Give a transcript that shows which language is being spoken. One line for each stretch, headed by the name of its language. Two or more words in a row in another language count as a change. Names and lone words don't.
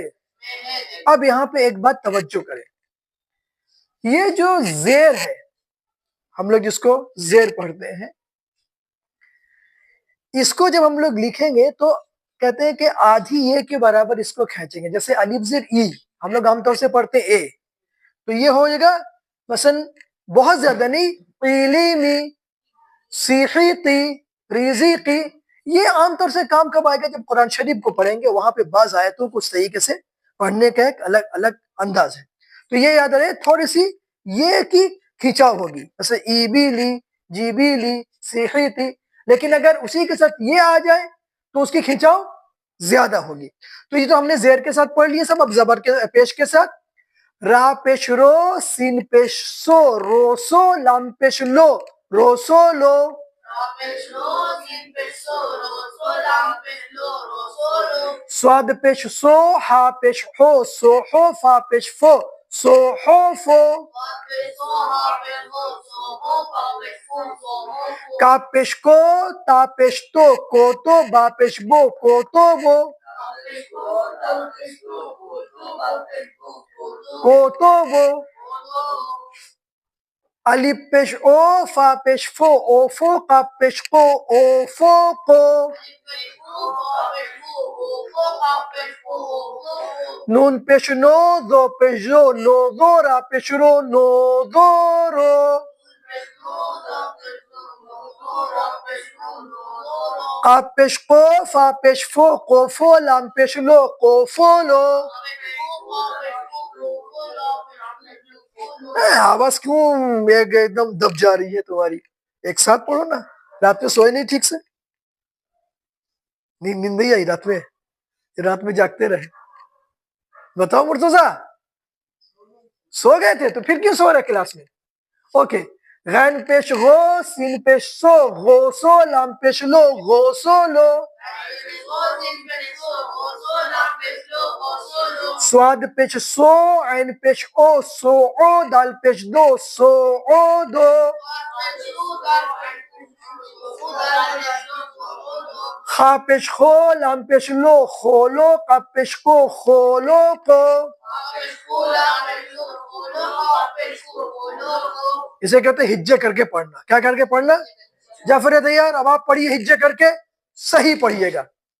Urdu: اب یہاں پہ ایک بات توجہ کریں، یہ جو زیر ہے، ہم لوگ جس کو زیر پڑھتے ہیں، اس کو جب ہم لوگ لکھیں گے تو کہتے ہیں کہ آدھی اے کے برابر اس کو کھینچیں گے۔ جیسے الف زیر ای ہم لوگ عام طور سے پڑھتے اے، تو یہ ہو جائے گا مثلا بہت زیادہ نہیں، قیلی می، سیحی تی، ریزی کی۔ یہ عام طور سے کام کب آئے گا؟ جب قرآن شریف کو پڑھیں گے، وہاں پہ بعض آیتوں کو اس طریقے سے پڑھنے کا ایک الگ الگ انداز ہے۔ تو یہ یاد رہے، تھوڑی سی یہ کی کھینچاؤ ہوگی، جیسے ای بی لی، جی بی لی، سیحی تی، لیکن اگر اسی کے ساتھ یہ آ جائے تو اس کی کھینچاؤ زیادہ ہوگی۔ تو یہ تو ہم نے زیر کے ساتھ پڑھ لیے سب، اب زبر کے پیش کے ساتھ۔ را پیش رو سین پیش سو روسو لام پیش لو روسولو صاد پیش سو ہا پیش ہو سوحو فا پیش فو سوحوفو کا پیش کو تا پیش تو با پیش بو کوتوبو الف پیش او فا پیش فو اوفو قاف پیش قو اوفوقو نون پیش نو دو پیش دو نو دو را پیش رو نو دو رو قاف پیش قو فا پیش فو قوفو لام پیش لو قوفولو آواز کیوں ایک دم دب جا رہی ہے تمہاری؟ ایک ساتھ پڑھو نا. رات میں سوئے نہیں ٹھیک سے؟ نیند نہیں آئی رات میں جاگتے رہے؟ بتاؤ مرتضی، سو گئے تھے تو پھر کیوں سو رہے کلاس میں؟ اوکے. غین پیش غو سین پیش سو غوسو لام پیش لو غوسولو سواد پیش سو عین پیش او سو او دال پیش دو سو او دو خا پیش خو لام پیش لو خولو قاف پیش کو خولو کو. اسے کہتے ہیں ہجے کر کے پڑھنا. کیا کر کے پڑھنا؟ جعفر تیار، اب آپ پڑھیے ہجے کر کے، صحیح پڑھیے گا.